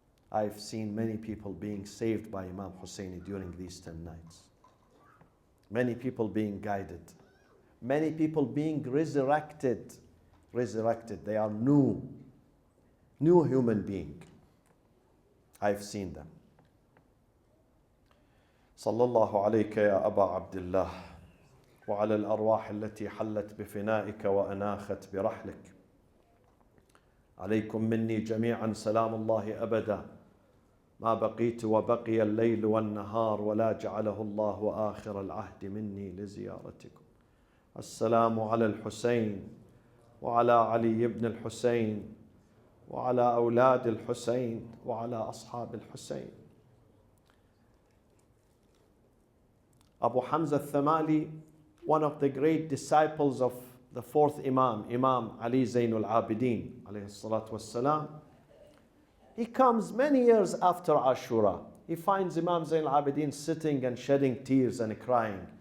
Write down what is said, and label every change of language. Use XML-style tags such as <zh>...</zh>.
<en>I've seen many people being saved by Imam Hussein during these 10 nights. Many people being guided. Many people being resurrected. They are new human being. I've seen them.</en> <ar>صلى الله عليك يا أبا عبد الله وعلى الأرواح التي حلت بفنائك وأناخت برحلك. عليكم مني جميعا سلام الله أبدا ما بقيت وبقي الليل والنهار ولا جعله الله آخر العهد مني لزيارتكم. السلام على الحسين وعلى علي بن الحسين وعلى أولاد الحسين وعلى أصحاب الحسين.</ar> <en>Abu Hamza al-Thamali, one of the great disciples of the fourth Imam, Imam Ali Zainul Abidin, alayhi salatu wassalam, he comes many years after Ashura. He finds Imam Zainul Abidin sitting and shedding tears and crying.</en>